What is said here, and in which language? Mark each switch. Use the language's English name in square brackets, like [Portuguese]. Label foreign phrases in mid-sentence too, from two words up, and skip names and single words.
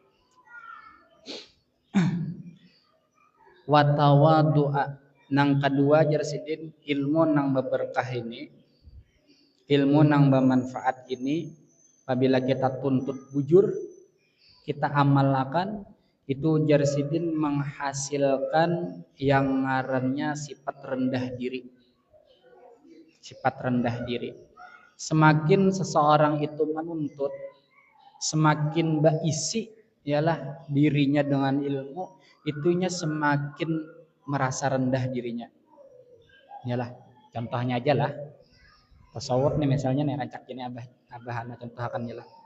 [Banjar] Watawadu'a nang kedua jar Sidin ilmu nang berberkah ini. Ilmu nang bermanfaat ini apabila kita tuntut bujur kita amalkan itu jar Sidin menghasilkan yang ngarannya sifat rendah diri. Sifat rendah diri. Semakin seseorang itu menuntut, semakin berisi ialah dirinya dengan ilmu, itunya semakin merasa rendah dirinya. Ialah contohnya aja lah. Tasawuf nih misalnya nih rancak ini abah contohkan ialah.